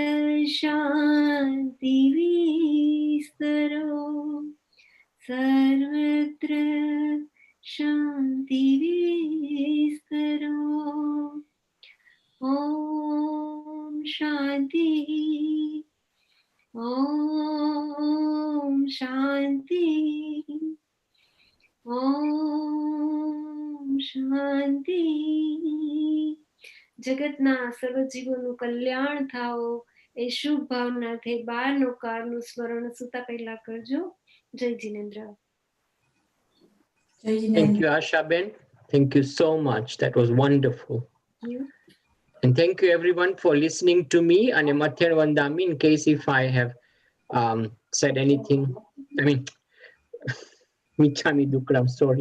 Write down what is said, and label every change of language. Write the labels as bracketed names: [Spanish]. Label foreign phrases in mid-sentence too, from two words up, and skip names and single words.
[Sanskrit] शांति विस्तरो सर्वत्र शांति विस्तरो ओम शान्ति ओम शान्ति ओम शान्ति [Gujarati] જગતના સર્વ જીવોનું કલ્યાણ થાઓ એ શુભ ભાવનાથી 12 કાળનું સ્મરણ સુતા પહેલા કરજો. જય જીનેન્દ્ર. Jai [English] Thank [Gujarati] Jinendra. [English] you, Asha Ben. Thank you so much. That was wonderful. You. And thank you everyone for listening to me. And [Prakrit languages] Matyan Vandami, [English] in case if I have said anything, I mean, [Prakrit languages] Michami Dukra, [English] I'm sorry.